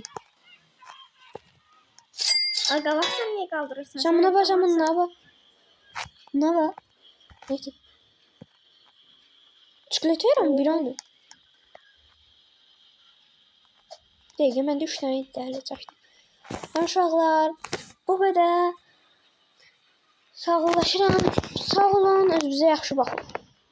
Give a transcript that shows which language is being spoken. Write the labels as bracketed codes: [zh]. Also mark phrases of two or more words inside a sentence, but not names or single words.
[tr] Aga bak sen niye kaldırırsın? Sen buna bak. Buna bak. Neyse. Çikolatera mı bir anda? Değil, ben de 3 tane değerli çaktım. [az] Uşaqlar, bu qədər. Sağ olun, özünüzə yaxşı baxın.